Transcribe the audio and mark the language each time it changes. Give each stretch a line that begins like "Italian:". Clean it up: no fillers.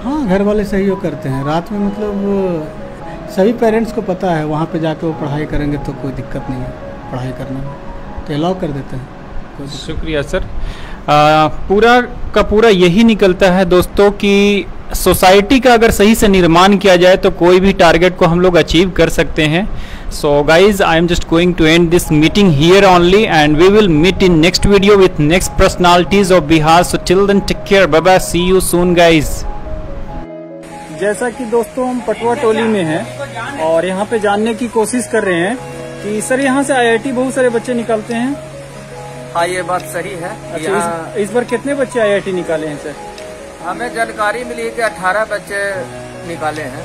Hindi: हाँ, घर वाले सहयोग करते हैं। रात में मतलब सभी पेरेंट्स को पता है वहाँ पे जाके वो पढ़ाई करेंगे तो कोई दिक्कत नहीं है पढ़ाई करने में, तो अलाउ कर देते हैं। शुक्रिया सर। पूरा का पूरा यही निकलता है दोस्तों कि सोसाइटी का अगर सही से निर्माण किया जाए तो कोई भी टारगेट को हम लोग अचीव कर सकते हैं।
English: So guys, I am just going to end this meeting here only, and we will meet in next video with next personalities of Bihar. So till then, take care. Bye bye. See you soon, guys.
Hindi: जैसा कि दोस्तों हम पटवा टोली में हैं और यहाँ पे जानने की कोशिश कर रहे हैं कि सर यहाँ से आईआईटी बहुत सारे बच्चे निकलते हैं। हाँ, ये बात सही है। अच्छा, इस बार कितने बच्चे आईआईटी निकाले हैं सर? हमें जानकारी मिली कि 18 बच्चे निकाले हैं।